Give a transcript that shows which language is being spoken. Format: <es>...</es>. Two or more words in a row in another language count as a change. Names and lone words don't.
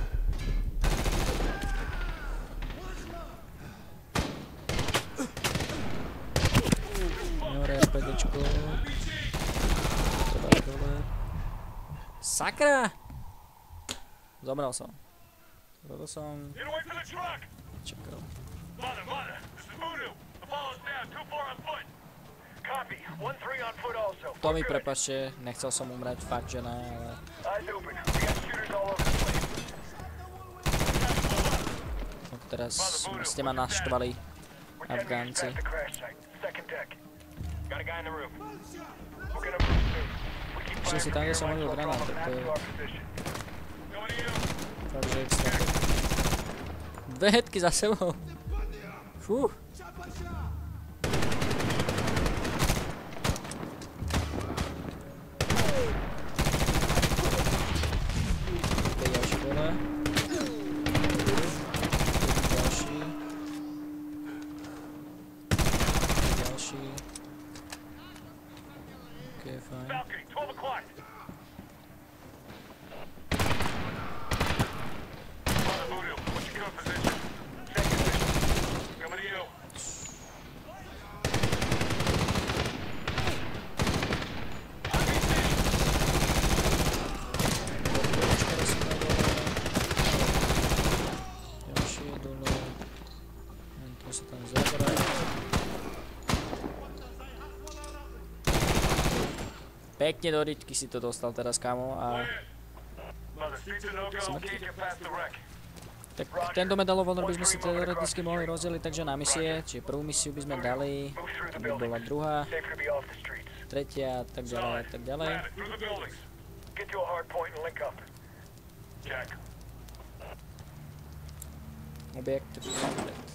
<sk>Dobre, RPGčko. Treba dole. Sakra! Zomrel som. Toto som</sk> <en>Get away from the truck!</en> <sk>čakal.</sk> <en>Mother, this is Voodoo. The follow's down, 2-4 on foot. Copy, 1-3 on foot also.</en> <sk>To mi prepáčte, nechcel som umrieť, fakt že ne, ale...</sk> <en>Eyes open. We got shooters all over the place.</en> <sk>No, teraz ste ma naštvali,</sk> <en>We're 10 meters</en> <sk>Afgánci.</sk> <en>past the crash site. Second deck. Got a guy in the roof. We're gonna move soon. We keep</en> <sk>Že si tam,</sk> <en>firing from</en> <sk>kde</sk> <en>here,</en> <sk>som</sk> <en>might as</en> <sk>hodil</sk> <en>well throw</en> <sk>granát,</sk> <en>him a</en> <sk>tak</sk> <en>map</en> <sk>to je</sk> <en>to our position. Going to you.</en> <sk>fakt že extra. Dve headky za sebou. Fú. Ok, ďalší dole. Ďalší. Ďalší. Ok, fajn.</sk> <en>Valkyrie, 12 o'clock. Mother, Voodoo, what's your current position? Second position. Coming to you.</en> <sk>Ďalší je dole. To sa tam zabrať. Pekne do riťky si to dostal teraz, kamo, a</sk> <en>Mother, streets are no go. Can't get past the wreck.</en> <sk>Tak tento Medal of Honor by sme si teoreticky mohli rozdeliť takže na misie, čiže prvú misiu by sme dali, to by bola druhá, tretia a tak ďalej a tak ďalej.</sk> <en>Objekt funded.</en>